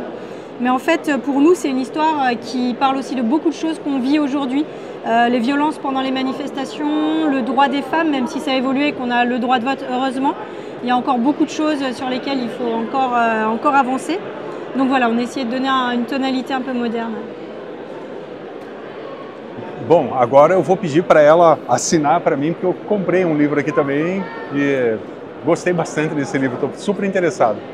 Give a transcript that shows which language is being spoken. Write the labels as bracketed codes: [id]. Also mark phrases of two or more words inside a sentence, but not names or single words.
[fr] Mais en fait pour nous c'est une histoire qui parle aussi de beaucoup de choses qu'on vit aujourd'hui. Les violences pendant les manifestations, le droit des femmes, même si ça a évolué et qu'on a le droit de vote heureusement, il y a encore beaucoup de choses sur lesquelles il faut encore avancer. Donc voilà, on a essayé de donner une tonalité un peu moderne. [pt] Bom, agora eu vou pedir para ela assinar para mim, porque eu comprei livro aqui também e gostei bastante desse livro, estou super interessado.